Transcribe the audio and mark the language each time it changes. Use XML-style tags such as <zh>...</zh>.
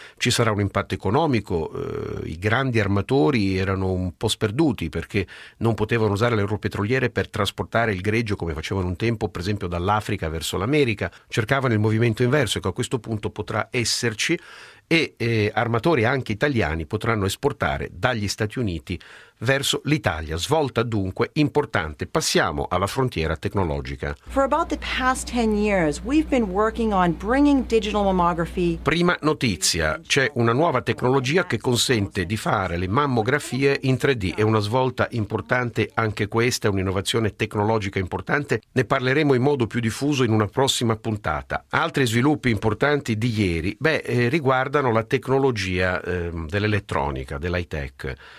<it>Ci sarà un impatto economico. I grandi armatori erano un po' sperduti perché non potevano usare le loro petroliere per trasportare il greggio come facevano un tempo, per esempio dall'Africa verso l'America. Cercavano il movimento inverso. Ecco, a questo punto potrà esserci, e armatori anche italiani potranno esportare dagli Stati Uniti verso l'Italia. Svolta dunque importante. Passiamo alla frontiera tecnologica.</it> <en>For about the past 10 years we've been working on bringing digital mammography.</en> <it>Prima notizia: c'è una nuova tecnologia che consente di fare le mammografie in 3D. È una svolta importante anche questa, è un'innovazione tecnologica importante. Ne parleremo in modo più diffuso in una prossima puntata. Altri sviluppi importanti di ieri riguardano la tecnologia dell'elettronica, dell'high tech.</it>